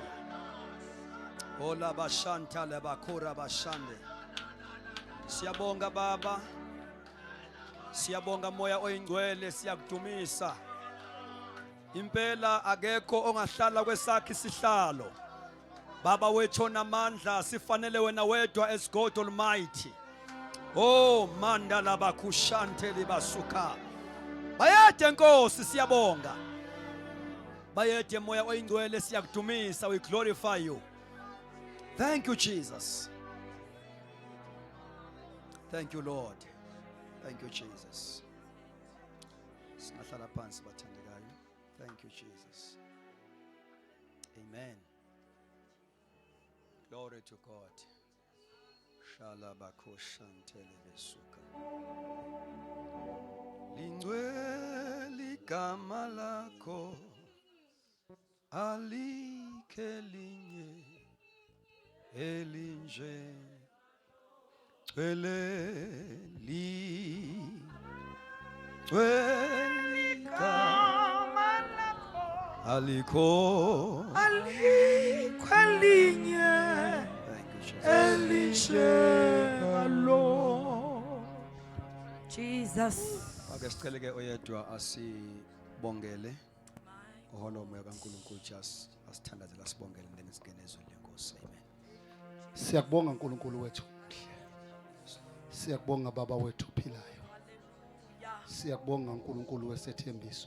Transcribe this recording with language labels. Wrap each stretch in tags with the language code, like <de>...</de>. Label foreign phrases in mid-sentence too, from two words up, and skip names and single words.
<zu>Ola bashantale bakura bashande. Siyabonga Baba. Siyabonga moya oyingcwele siyakudumisa. Impela akekho ongahlala kwesakhe isihlalo. Baba wethu onamandla sifanele wena wedwa</zu> <en>as God Almighty. Oh mandala bakushantele basuka.</en> <zu>Bayede Nkosi siyabonga. Bayede moya oyingcwele siyakudumisa,</zu> <en>we glorify you. Thank you, Jesus. Thank you, Lord. Thank you, Jesus.</en> <zu>Singahlala phansi bathandekayo.</zu> <en>Thank you, Jesus. Amen. Glory to God. Shalabakoshantelebe besuka.</en> <zu>Lingcwele igama lakho, alikhe linye elinje. Lingcwele igama alikho Alikwelinye</zu> <en>Thank you, Jesus.</en> <zu>elinjengalo. Jesus. Ake sicele ke oyedwa asibongele oholo moya kaNkulunkulu just asithandazela sibongele then singene ezweni lenkosi. Amen. Siyakubonga uNkulunkulu wethu omuhle. Siyakubonga baba wethu ophilayo. Siyakubonga uNkulunkulu wesethembiso.</zu>